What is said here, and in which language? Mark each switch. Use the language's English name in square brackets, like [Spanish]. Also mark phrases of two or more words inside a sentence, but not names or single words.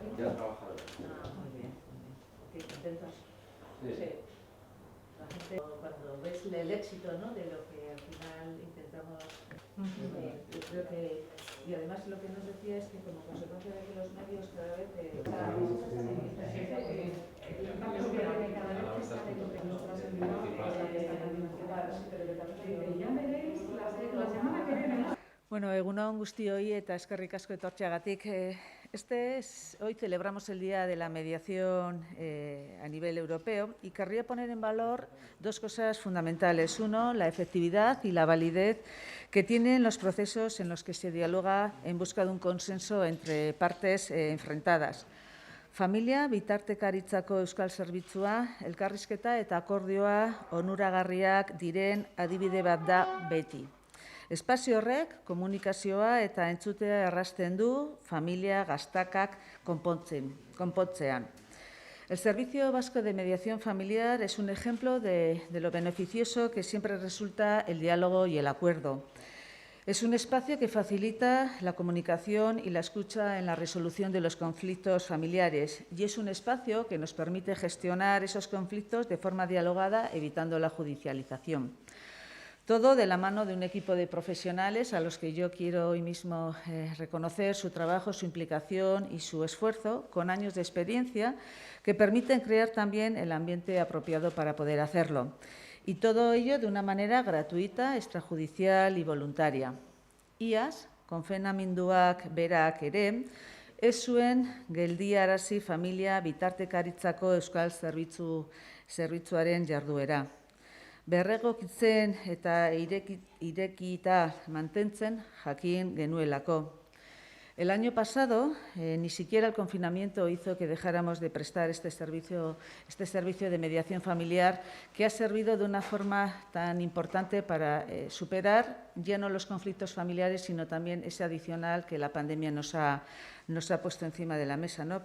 [Spanish] Ya he trabajado. Muy bien. Qué contentos. Sí. La gente, cuando ves el éxito, ¿no?, de lo que al final intentamos, yo creo que, y además lo que nos decía es que como consecuencia de que los medios cada vez Bueno, [Basque] egun on guztioi eta eskerrik asko etortzeagatik. [Spanish] Hoy celebramos el Día de la Mediación a nivel europeo y querría poner en valor dos cosas fundamentales. Uno, la efectividad y la validez que tienen los procesos en los que se dialoga en busca de un consenso entre partes enfrentadas. [Basque] Familia bitartekaritzako euskal zerbitzua, elkarrizketa eta akordioa onuragarriak diren adibide bat da beti. Espazio horrek komunikazioa eta entzutea errazten du familia gaztakak konpontzean. [Spanish] El Servicio Vasco de Mediación Familiar es un ejemplo de lo beneficioso que siempre resulta el diálogo y el acuerdo. Es un espacio que facilita la comunicación y la escucha en la resolución de los conflictos familiares y es un espacio que nos permite gestionar esos conflictos de forma dialogada, evitando la judicialización. Todo de la mano de un equipo de profesionales a los que yo quiero hoy mismo reconocer su trabajo, su implicación y su esfuerzo, con años de experiencia, que permiten crear también el ambiente apropiado para poder hacerlo. Y todo ello de una manera gratuita, extrajudicial y voluntaria. [Basque] Iaz, konfenamenduak berak ere, ez zuen geldiarazi familia bitartekaritzako euskal zerbitzuaren jarduera. Berregokitzen eta irekita mantentzen jakin genuelako. [Spanish] El año pasado, ni siquiera el confinamiento hizo que dejáramos de prestar este servicio de mediación familiar que ha servido de una forma tan importante para superar ya no los conflictos familiares, sino también ese adicional que la pandemia nos ha puesto encima de la mesa, ¿no?